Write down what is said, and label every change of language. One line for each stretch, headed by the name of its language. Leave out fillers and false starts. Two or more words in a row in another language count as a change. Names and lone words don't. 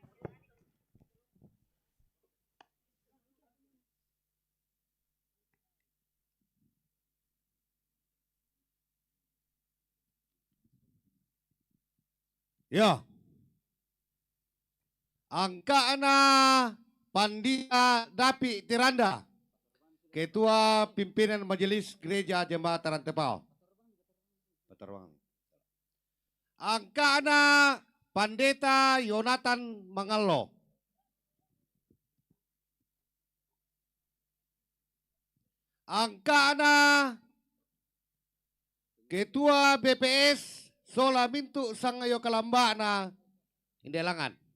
Toraja-Sa'dan: Ya. Angka ana Pandita Dapi Tiranda, Ketua Pimpinan Majelis Gereja Jemaat Rantepao. Angkana Pandeta Yonatan Mangalo. Angkana Ketua BPS Sola Mintu Sangayo Kalambana Indelangan.